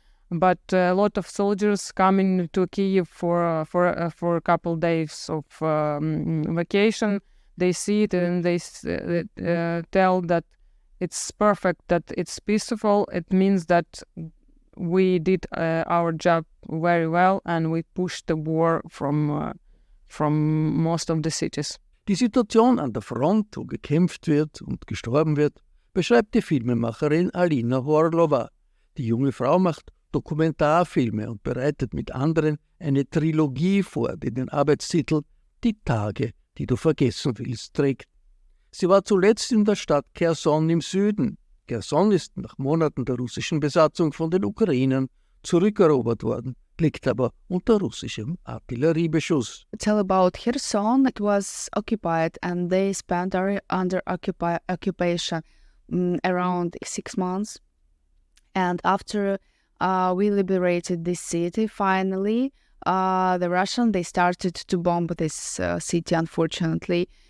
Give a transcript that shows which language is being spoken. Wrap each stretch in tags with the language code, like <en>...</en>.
<en>But a lot of soldiers coming to Kiev for a couple days of vacation, they see it and they tell that it's perfect, that it's peaceful. It means that we did our job very well and we pushed the war from most of the cities.</en> <de>Die Situation an der Front, wo gekämpft wird und gestorben wird, beschreibt die Filmemacherin Alina Horlowa. Die junge Frau macht Dokumentarfilme und bereitet mit anderen eine Trilogie vor, die den Arbeitstitel Die Tage, die du vergessen willst, trägt. Sie war zuletzt in der Stadt Cherson im Süden. Cherson ist nach Monaten der russischen Besatzung von den Ukrainern zurückerobert worden, liegt aber unter russischem Artilleriebeschuss.</de> <en>Tell about Kherson. It was occupied and they spent under occupation around 6 months. And after we liberated this city, finally, the Russians, they started to bomb this city, unfortunately.</en>